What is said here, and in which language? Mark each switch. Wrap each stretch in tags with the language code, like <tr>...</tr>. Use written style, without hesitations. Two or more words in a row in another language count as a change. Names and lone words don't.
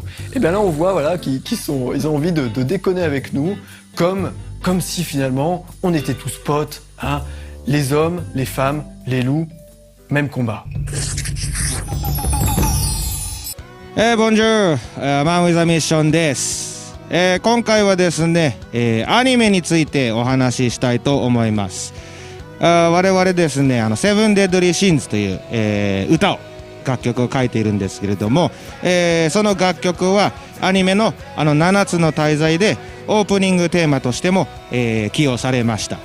<fr>Et bien là, on voit, ils ont envie de déconner avec nous, comme si finalement on était tous potes, hein, les hommes, les femmes, les loups, même combat. Bonjour,</fr> <ja>Man with a Mission です。今回はですね、アニメについてお話ししたいと思います。我々ですね、セブンデッドリーシンズという、楽曲を書いているんですけれども、その楽曲はアニメの7つの大罪でオープニングテーマとしても、起用されました。</ja>